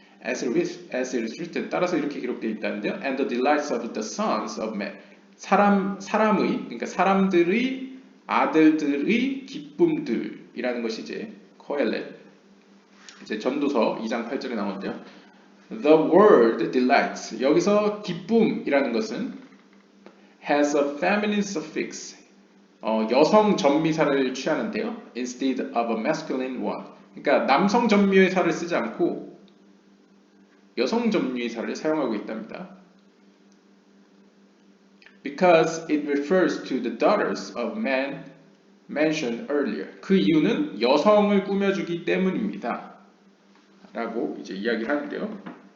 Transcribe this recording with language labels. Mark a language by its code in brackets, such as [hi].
[en] As it is written, [ko] 따라서 이렇게 기록되어 있다는데요. [en] And the delights of the sons of men. [ko] 그러니까 사람들의 아들들의 기쁨들이라는 것이 이제 코엘렛, 이제 전도서 2장 8절에 나오는데요. [en] The word delights, [ko] 여기서 기쁨이라는 것은 [en] has a feminine suffix, [ko] 여성 전미사를 취하는데요. [en] Instead of a masculine one. [ko] 그러니까 남성 전미사를 쓰지 않고 여성 전미사를 사용하고 있답니다. [en] Because it refers to the daughters of man mentioned earlier. [ko] 그 이유는 여성을 꾸며주기 때문입니다. 라고 이제 이야기를 하는데요.